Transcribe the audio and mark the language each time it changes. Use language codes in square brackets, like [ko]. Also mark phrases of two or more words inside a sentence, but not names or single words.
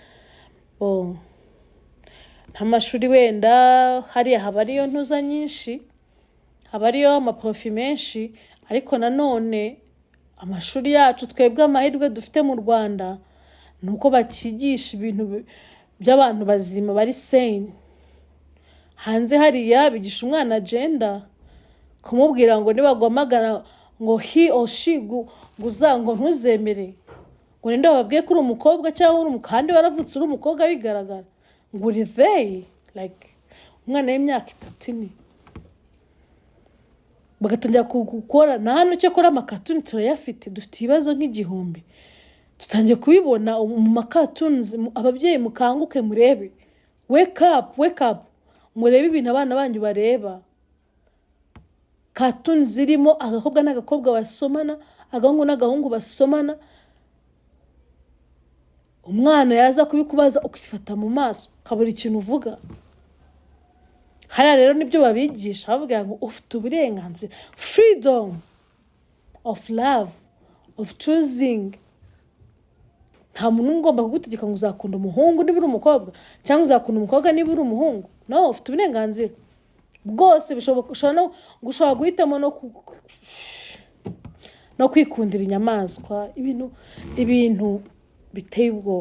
[rw] n'amashuri wenda hariya haba ariyo ntuza nyinshi, haba ariyo amaprofi menshi, ariko nanone amashuri yacu twebwe amahirwe dufite mu Rwanda ni uko bakigisha ibintu by'abantu bazima bari sane. Hanze hariya bigisha umwana agenda, kumubwira ngo nibaguhamagara ngo [en] he or she [rw] ngo ntuzemere, ngo ninde wababwiye ko uri umukobwa cyangwa uri kandi waravutse uri umukobwa bigaragara, ngo uri [en] they like [rw] umwana w'imyaka 3 bagatangira gukora. Na hano cyakora amakatuni turayafite, dufite ibibazo nk'igihumbi, tutangiye kubibona mu makatunes. Ababyeyi mukanguke murebe, [en] wake up [rw] murebe ibintu abana banyu bareba. Cartoons zirimo agakobwa n'agakobwa basomana, agahungu n'agahungu basomana, umwana yaza kubikubaza ukifata mu maso kabura ikintu uvuga. Hariya rero nibyo babigisha, bavuga ngo ufite uburenganzira, [en] freedom of love, of choosing. [rw] Nta muntu ugomba kugutegeka ngo uzakunda umuhungu niba uri umukobwa cyangwa uzakunda umukobwa niba uri umuhungu. No, ufite uburenganzira bwose. Ushobora guhitamo no kwikundira inyamaswa, ibintu biteye ubwoba.